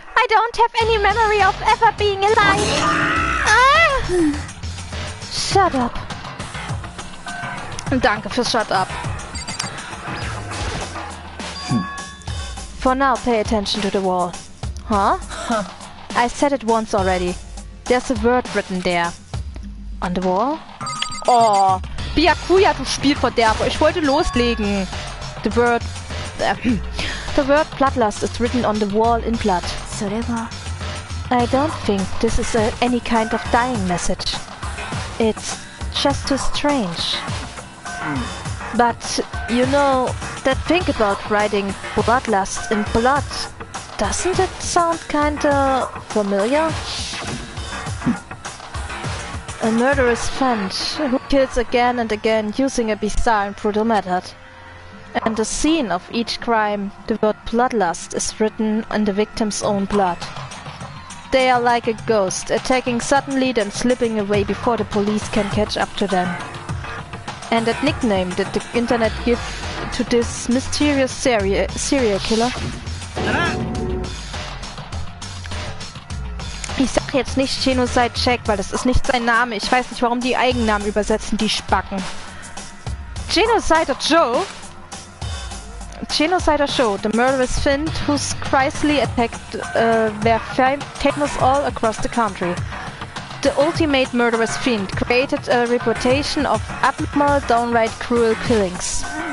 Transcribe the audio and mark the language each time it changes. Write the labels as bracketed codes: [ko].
[en] I don't have any memory of ever being alive. Ah! Shut up. [de] Danke fürs [en] Shut up. For now, pay attention to the wall. Huh? I said it once already. There's a word written there. On the wall? [de] Oh, Byakuya, du Spielverderber. Ich wollte loslegen. [en] The word The word bloodlust is written on the wall in blood. I don't think this is any kind of dying message. It's just too strange. But, you know, that thing about writing bloodlust in blood, doesn't it sound kinda familiar? A murderous friend who kills again and again using a bizarre and brutal method. And the scene of each crime, the word bloodlust is written in the victim's own blood. They are like a ghost, attacking suddenly then slipping away before the police can catch up to them. And that nickname that the internet give to this mysterious serial killer. [de] Ich sag jetzt nicht Genocide Jack, weil das ist nicht sein Name. Ich weiß nicht, warum die Eigennamen übersetzen, die Spacken. [en] Genocider Joe? Genocider Joe, the murderous fiend whose grisly attacks were famous all across the country. The ultimate murderous fiend created a reputation of abnormal, downright cruel killings.